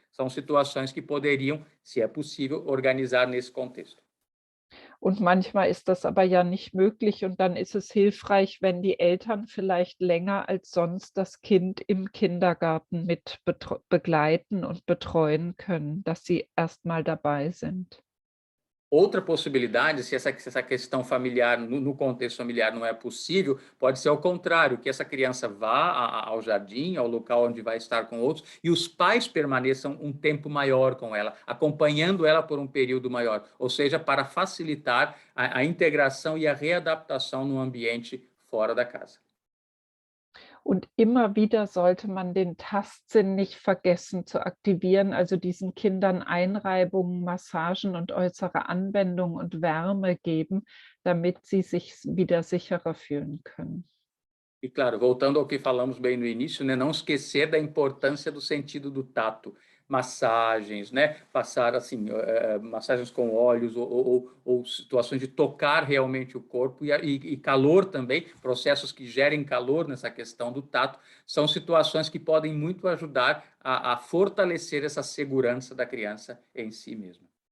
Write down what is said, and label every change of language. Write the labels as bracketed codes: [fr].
[pt] São situações que poderiam, se é possível, organizar nesse contexto. [de] Und manchmal ist das aber ja nicht möglich und dann ist es hilfreich, wenn die Eltern vielleicht länger als sonst das Kind im Kindergarten mit begleiten und betreuen können, dass sie erst mal dabei sind. [pt] Outra possibilidade, se essa questão familiar, no contexto familiar, não é possível, pode ser ao contrário, que essa criança vá ao jardim, ao local onde vai estar com outros, e os pais permaneçam um tempo maior com ela, acompanhando ela por um período maior, ou seja, para facilitar a integração e a readaptação no ambiente fora da casa. [de] Und immer wieder sollte man den Tastsinn nicht vergessen zu aktivieren, also diesen Kindern Einreibungen, Massagen und äußere Anwendung und Wärme geben, damit sie sich wieder sicherer fühlen können. [pt] E claro, voltando ao que falamos bem no início, né, não esquecer da importância do sentido do tato, massagens, né, passar assim, massagens com óleos ou situações de tocar realmente o corpo e calor também, processos que gerem calor nessa questão do tato, são situações que podem muito ajudar a fortalecer essa segurança da criança em si mesma.